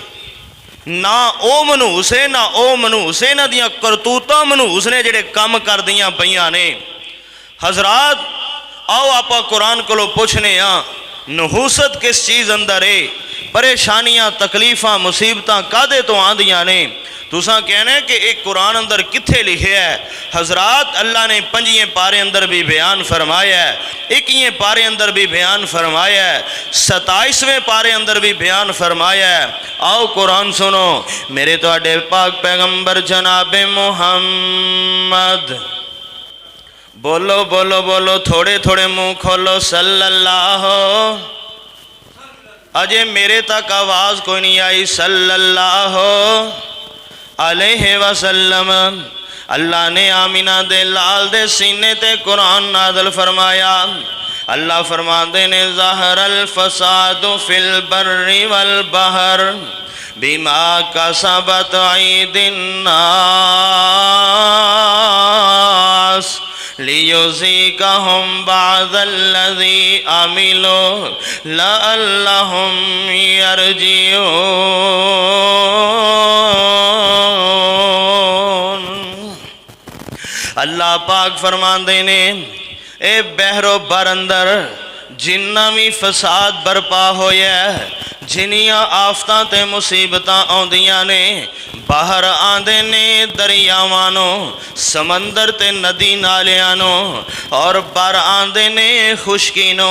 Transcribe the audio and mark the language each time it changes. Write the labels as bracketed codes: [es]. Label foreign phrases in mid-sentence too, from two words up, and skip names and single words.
[pa] نہ وہ منحوس ہے نہ وہ منحوس ہے، انہاں دیاں کرتوتاں منحوس نے جیہڑے کم کردیاں پئیاں نے. حضرات آؤ آپاں قرآن کولوں پچھنے نحوست کس چیز اندر ہے، پریشانیاں تکلیفاں مصیبتاں کادے تو آندیاں نے? تساں کہنا ہے کہ ایک قرآن اندر کتھے لکھیا ہے? حضرات اللہ نے 5ویں پارے اندر بھی بیان فرمایا ہے، 21ویں پارے اندر بھی بیان فرمایا ہے، 27ویں پارے اندر بھی بیان فرمایا ہے. آؤ قرآن سنو، میرے تہاڈے پاک پیغمبر جنابِ محمد، بولو بولو بولو، تھوڑے تھوڑے منہ کھولو، صلی اللہ، اجے میرے تک آواز کوئی نہیں آئی, [ar] صلى الله عليه وسلم. [pa] اللہ نے آمنہ دے لال دے سینے تے قرآن نازل فرمایا. اللہ فرماتے نے [ar] ظهر الفساد في البر والبحر بما كسبت أيدي الناس ليذيقهم بعض الذي عملوا لعلهم يرجعون. [pa] اللہ پاک فرماتے نے اے بحر و بر اندر جنا بھی فساد برپا ہویا، جنیاں آفتاں تے مصیبتاں آؤندیاں نے، باہر آندے نے دریاواں نوں، سمندر تے ندی نالیاں نوں، اور بر آندے نے خشکی نوں.